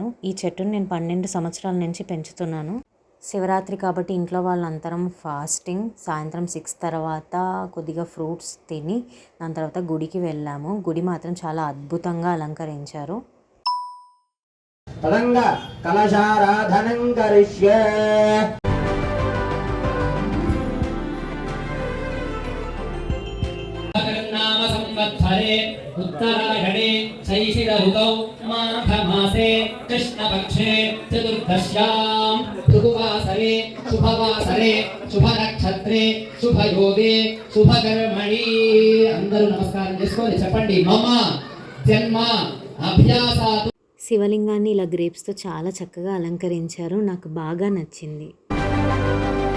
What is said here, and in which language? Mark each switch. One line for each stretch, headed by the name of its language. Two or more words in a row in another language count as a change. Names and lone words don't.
Telugu: ఈ చెట్టును నేను 12 సంవత్సరాల నుంచి పెంచుతున్నాను. శివరాత్రి కాబట్టి ఇంట్లో వాళ్ళందరం ఫాస్టింగ్. సాయంత్రం 6 తర్వాత కొద్దిగా ఫ్రూట్స్ తిని దాని తర్వాత గుడికి వెళ్ళాము. గుడి మాత్రం చాలా అద్భుతంగా అలంకరించారు.
Sanskrit: కలశారాధనం కరిష్యే. उत्तरायणे शैशिर ऋतौ माघमासे कृष्णपक्षे चतुर्दश्यां भृगुवासरे शुभवासरे शुभनक्षत्रे शुभयोगे शुभकर्मणि
Telugu: అందరూ నమస్కారం చేసుకొని చెప్పండి
Sanskrit: మమ జన్మ అభ్యాసాతు.
Telugu: శివలింగాన్ని ఇలా గ్రేప్స్తో చాలా చక్కగా అలంకరించారు. నాకు బాగా నచ్చింది.